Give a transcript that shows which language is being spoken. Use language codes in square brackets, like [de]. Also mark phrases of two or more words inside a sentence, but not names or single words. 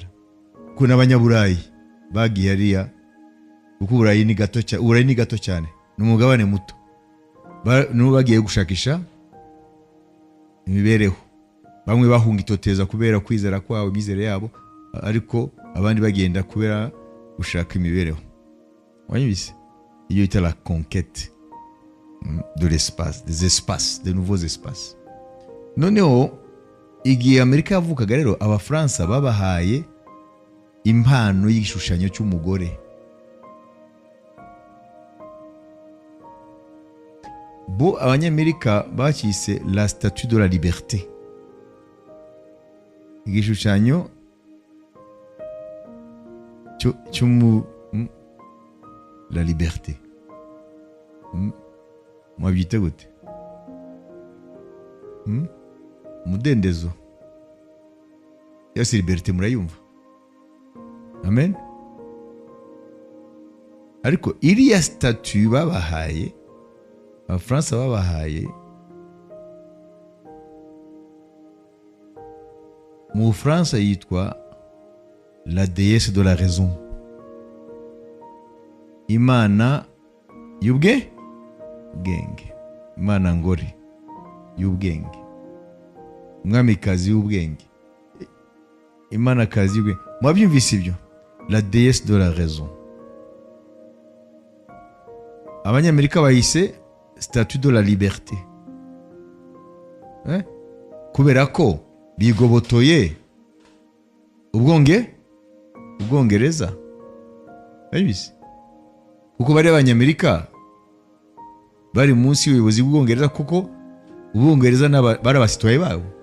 [rw] Ko n'abanyaburayi bagiye hariya, kuko Uburayi ni gato cyane. Ni umugabane muto. N'ubu bagiye gushakisha imibereho. Bamwe bahunga itoteza kubera kwizera kwabo, imizere yabo, ariko abandi bagenda kubera gushaka imibereho. Wanyibise? Iyo ita [fr] la conquête. de l'espace, des espaces, de nouveaux espaces. [rw] Noneho igihe Amerika yavukaga rero abafaransa babahaye impano y'igishushanyo cy'umugore. Bo abanyamerika bakise [fr] la statue de la liberté, [rw] igishushanyo [fr] la liberté. [rw] Mwabyita gute? Umudendezo. Yose liberté murayumva? Amen. Ariko iriya statue babahaye, abafaransa babahaye, mu Bufaransa yitwa [fr] la déesse de la raison, [rw] imana y'ubwenge, imana ngore y'ubwenge, umwamikazi y'ubwenge, imana kazi y'ubwenge. Mwabyumvise ibyo? [fr] La déesse de la raison. [rw] Abanyamerika bayise [fr] statue de la liberté, [rw] kubera ko bigobotoye ubwongereza. Babise kuko bari abanyamerika bari munsi y'ubuyobozi bw'ubwongereza, kuko ubwongereza bari abasitwaye babo.